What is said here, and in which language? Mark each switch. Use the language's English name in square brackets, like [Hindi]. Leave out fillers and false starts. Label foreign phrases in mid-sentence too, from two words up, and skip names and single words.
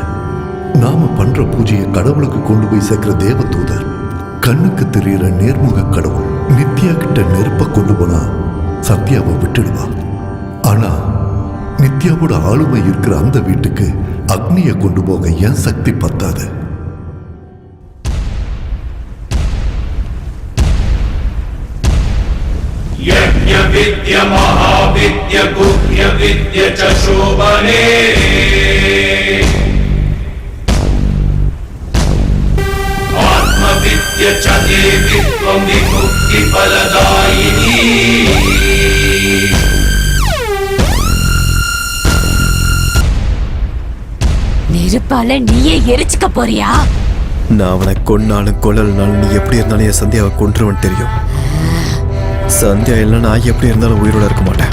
[Tamil] நாம பண்ற பூஜையை கடவுளுக்கு கொண்டு போய் சேர்க்கிற தேவதூதர், கண்ணுக்கு தெரியற நேர்முக கடவுள். நித்யா கிட்ட நெருப்ப கொண்டு போனா சத்யாவை விட்டுடுவா. ஆனா நித்யாவோட ஆளுமை இருக்கிற அந்த வீட்டுக்கு அக்னியை கொண்டு போக என் சக்தி பத்தாது. யஜ்ஞ [Sanskrit] विद्य महाविद्य गुह्य विद्य च शोभने आत्मविद्य च देवी त्वं विमुक्ति फलदायिनी [Tamil] நெருப்பால நீயே எரிச்சுக்க போறியா? நான் அவனை கொன்னாலும் கொல்லலனாலும் நீ எப்படி இருந்தாலும் என் சந்தியாவை கொன்றுவன் தெரியும். சந்தியா இல்லை நான் எப்படி இருந்தாலும் உயிரோட இருக்க மாட்டேன்.